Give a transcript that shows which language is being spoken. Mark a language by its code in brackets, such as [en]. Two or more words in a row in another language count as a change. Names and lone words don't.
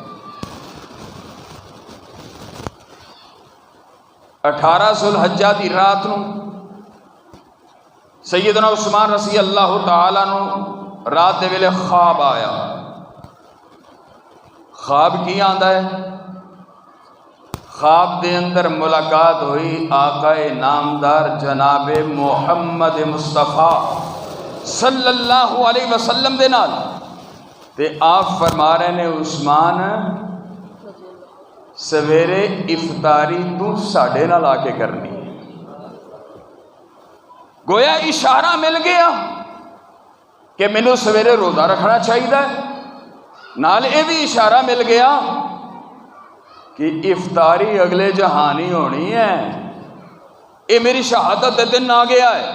[pa] 18 ذوالحجہ دی رات نو سیدنا عثمان رضی اللہ تعالیٰ عنہ رات دے ویلے خواب آیا۔ خواب کی آندا ہے؟ خواب دے اندر ملاقات ہوئی آقا نامدار جناب محمد مصطفیٰ صلی اللہ علیہ وسلم دے نال، تے آپ فرما رہے نے عثمان سویرے افطاری تو ساڈے نال آ کے کرنی ہے۔ گویا اشارہ مل گیا کہ مینوں سویرے روزہ رکھنا چاہیے، نال یہ بھی اشارہ مل گیا کہ افطاری اگلے جہانی ہونی ہے، یہ میری شہادت دے دن آ گیا ہے۔